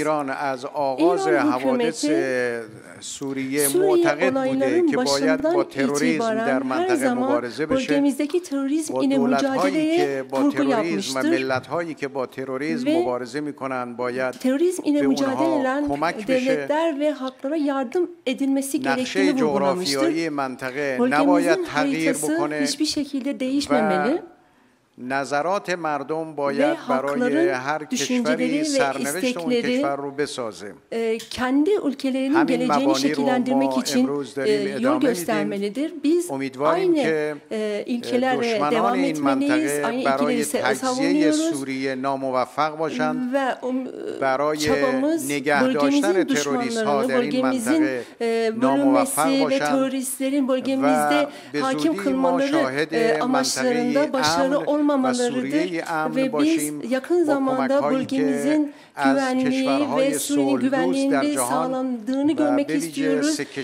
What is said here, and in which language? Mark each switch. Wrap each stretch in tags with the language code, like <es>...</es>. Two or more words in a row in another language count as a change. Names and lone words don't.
<tr>İran hükümeti Suriye olayların başından itibaren her zaman bölgemizdeki terörizm ile mücadeleye vurgu yapmıştır. Ve terörizm ile mücadele eden devletler ve halklara yardım edilmesi gerektiğini vurgulamıştır. Bölgemizin haritası hiçbir şekilde değişmemeli.</tr> <fa>نظرات مردم باید برای هر کشوری سرنوشت اون کشور رو بسازه.</fa> <tr>Kendi ülkelerinin geleceğini şekillendirmek için yol göstermelidir. Biz aynı ilkelerle devam etmeliyiz. Aynı ilkeleri savunuyoruz. Ve çabamız bölgemizin düşmanlarını, bölgemizin bölünmesi ve teröristlerin bölgemizde hakim kılmaları amaçlarında başarılı olmamalıdır ve biz yakın zamanda bölgemizin güvenliği ve Suriye'nin güvenliğinin sağlandığını görmek istiyoruz</tr>